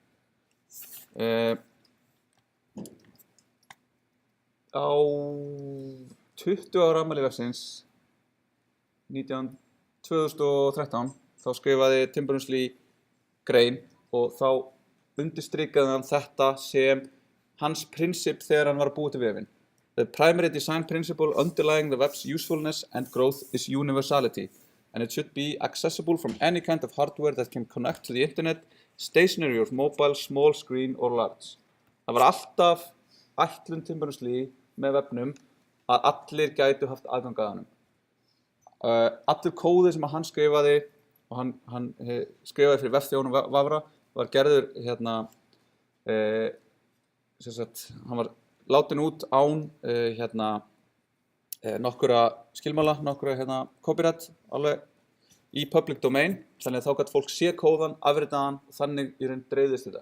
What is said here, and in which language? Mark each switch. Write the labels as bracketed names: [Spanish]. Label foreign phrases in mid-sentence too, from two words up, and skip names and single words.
[Icelandic] Á 20 ára afmæli vefsins 2013 þá skrifaði Tim Berners-Lee grein og þá undirstrikaði hann þetta sem hans prinsip þegar hann var að búa til vefinn. [English] The primary design principle underlying the web's usefulness and growth is universality, and it should be accessible from any kind of hardware that can connect to the internet, stationary or mobile, small screen or large. [Icelandic] Það var alltaf ætlun Tim Berners-Lee með vefnum að allir gætu haft aðgang að honum. Allur kóði sem hann skrifaði og hann skrifaði fyrir vefþjónum Vavra var gerður hann var látin út án nokkura skilmála, nokkura copyright alveg í [English] public domain, [Icelandic] þannig að þá gat fólk sé kóðan, afritaðan og þannig í raun dreifðist þetta.